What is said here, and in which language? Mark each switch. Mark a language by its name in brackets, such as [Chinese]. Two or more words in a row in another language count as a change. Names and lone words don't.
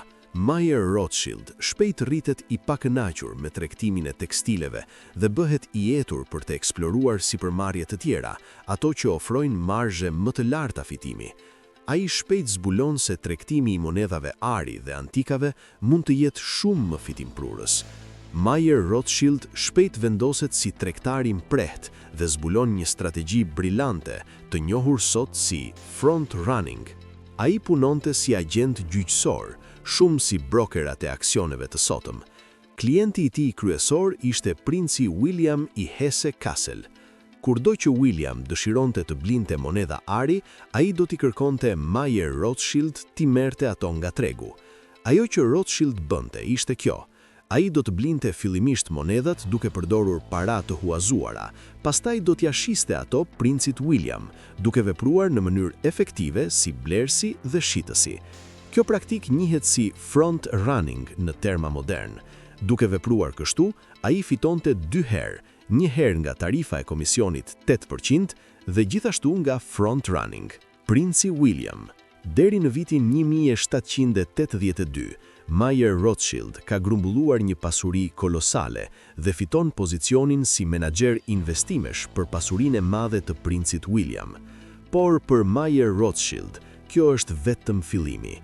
[Albanian] Mayer Rothschild shpejt rritet i pakënaqur me tregtimin e tekstileve dhe bëhet i etur për të eksploruar sipërmarrje të tjera, ato që ofrojnë marzhe më të larta fitimi. Ai shpejt zbulon se tregtimi i monedhave ari dhe antikave mund të jetë shumë më fitimprurës. Mayer Rothschild shpejt vendoset si tregtar i mprehtë dhe zbulon një strategji brillante, të njohur sot si [English] front running. [Albanian] Ai punonte si agent gjyqësor, shumë si brokerat e aksioneve të sotëm. Klienti i tij kryesor ishte princi William i Hesse-Kassel. Kurdo që William dëshironte të blinte monedha ari, ai do t'i kërkonte Mayer Rothschild t'i merrte ato nga tregu. Ajo që Rothschild bënte ishte kjo: ai do të blinte fillimisht monedhat duke përdorur para të huazuara, pastaj do t'ia shiste ato princit William, duke vepruar në mënyrë efektive si blerësi dhe shitësi. Kjo praktik njihet si [English] front running [Albanian] në terma modern. Duke vepruar kështu, ai fitonte 2 herë, një herë nga tarifa e komisionit 8% dhe gjithashtu nga [English] front running. [Albanian] Princi William. Deri në vitin 1782, Mayer Rothschild ka grumbulluar një pasuri kolosale dhe fiton pozicionin si menaxher investimesh për pasurinë e madhe të princit William. Por për Mayer Rothschild, kjo është vetëm fillimi.